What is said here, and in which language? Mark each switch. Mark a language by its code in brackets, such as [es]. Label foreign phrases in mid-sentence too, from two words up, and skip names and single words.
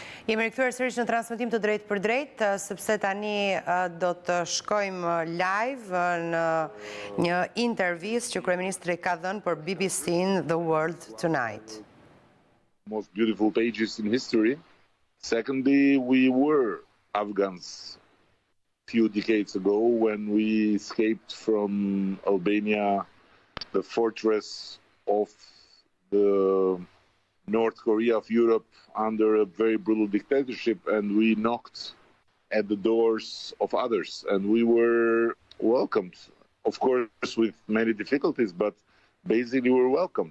[sq] Jemi rikthyer sërish në transmetim të drejtë për drejtë, sepse tani do të shkojmë live në një intervistë që kryeministri ka dhënë për BBC-n The World Tonight. [en] Most beautiful pages in history. Secondly, we were Afghans few decades ago when we escaped from Albania, the fortress of the North Korea of Europe under a very brutal dictatorship, and we knocked at the doors of others, and we were welcomed, of course with many difficulties, but basically we were welcomed.